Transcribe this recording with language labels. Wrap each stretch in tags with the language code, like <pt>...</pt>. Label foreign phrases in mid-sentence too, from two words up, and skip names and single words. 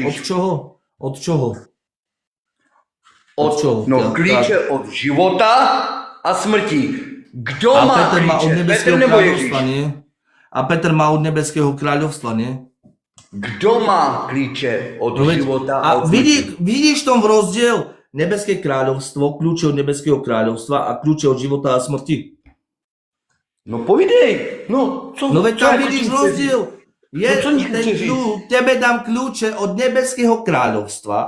<sk>Od čoho?</sk> <cs>No, klíče od života a smrti. Kdo má klíče? Petr nebo Ježíš?</cs> <sk>A Petr má od nebeského kráľovstva, nie?</sk> <cs>Kdo má klíče od života a od smrti?</cs> <sk>Vidíš tom v rozdiel? Nebeské kráľovstvo, kľúče od nebeského kráľovstva a kľúče od života a smrti.</sk> <cs>No povidej. No</cs> <sk>veď tam vidíš rozdiel. Tebe dám kľúče od nebeského kráľovstva.</sk>